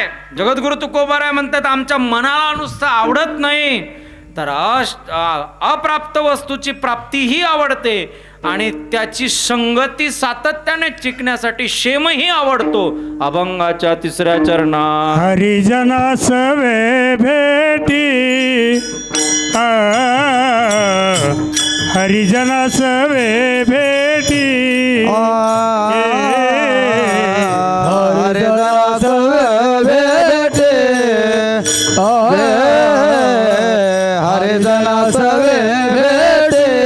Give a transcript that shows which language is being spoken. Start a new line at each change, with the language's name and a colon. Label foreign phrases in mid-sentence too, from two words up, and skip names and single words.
Marathi: जगद्गुरु तुकोबाराय म्हणतात आमच्या मनाला नुसतं आवडत नाही तर अप्राप्त वस्तूची प्राप्तीही आवडते आणि त्याची संगती सातत्याने चिकण्यासाठी शेमही आवडतो. अभंगाच्या 3ऱ्या चरणात हरिजना सवे भेटी हरिजना सवे भेटी हरिजना सवे भेटे हरिजना सवे भेटे